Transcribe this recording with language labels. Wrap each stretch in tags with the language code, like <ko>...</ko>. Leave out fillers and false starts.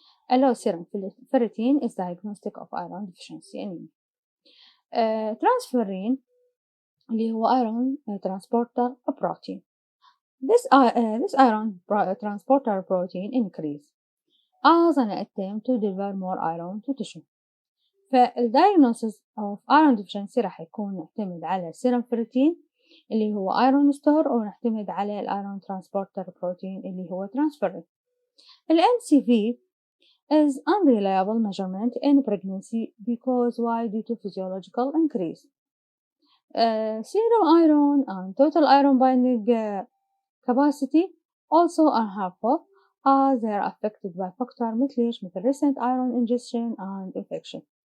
<en>Low serum ferritin is diagnostic of iron deficiency anemia. Transferrin</en> <ar>اللي هو</ar> <en>iron transporter protein. This iron transporter protein increase as an attempt to deliver more iron to tissue.</en> <ar>فالdiagnosis</ar> <en>of iron deficiency</en> <ar>راح يكون نعتمد على</ar> <en>serum ferritin</en> <ar>اللي هو</ar> <en>iron store،</en> <ar>ونعتمد على الايرون</ar> <en>transporter protein</en> <ar>اللي هو transferrin.</ar> <en>MCV is unreliable measurement in pregnancy because why? Due to physiological increase. Serum iron and total iron binding capacity also are harmful as they are affected by factors</en> <ar>مثل</ar> <en>recent iron ingestion and infection.</en>